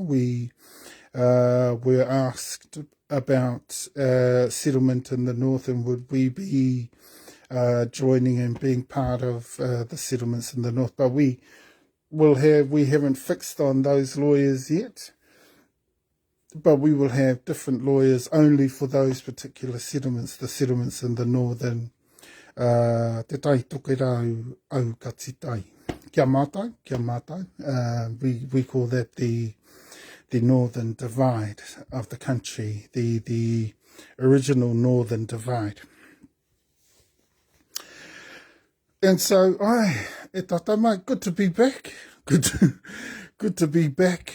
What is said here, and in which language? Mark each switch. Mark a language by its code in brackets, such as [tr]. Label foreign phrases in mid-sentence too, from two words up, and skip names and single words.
[en] We were asked about settlement in the north, and would we be joining and being part of the settlements in the north. But we haven't fixed on those lawyers yet, but we will have different lawyers only for those particular settlements, the settlements in the northern TeTaiHauauruAukatiTai. [mi] Kia mātou. [en] We call that the northern divide of the country, the original northern divide. And so, good to be back. Good to be back.